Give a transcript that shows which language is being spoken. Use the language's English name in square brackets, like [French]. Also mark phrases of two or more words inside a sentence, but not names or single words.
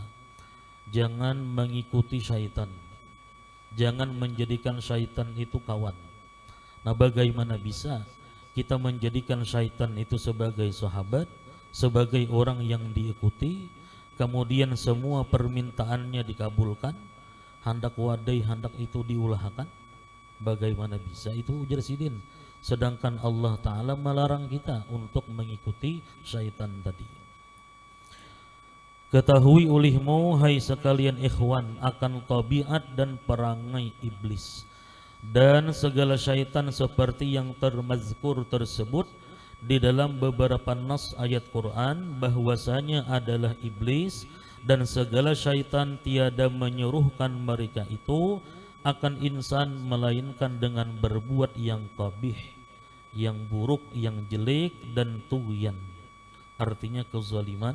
[Indonesian] Jangan mengikuti syaitan, jangan menjadikan syaitan itu kawan. Nah, bagaimana bisa kita menjadikan syaitan itu sebagai sahabat, sebagai orang yang diikuti, kemudian semua permintaannya dikabulkan, [Banjar] hendak wadai, hendak itu diulahkan? [Indonesian] Bagaimana bisa itu, ujar Sidin, sedangkan Allah Ta'ala melarang kita untuk mengikuti syaitan tadi. [Malay] Ketahui olehmu hai sekalian ikhwan akan tabiat dan perangai iblis dan segala syaitan seperti yang termazkur tersebut di dalam beberapa nas ayat Quran, bahwasanya adalah iblis dan segala syaitan tiada menyuruhkan mereka itu akan insan melainkan dengan berbuat yang qabih, yang buruk, yang jelek dan tughyan, artinya kezaliman.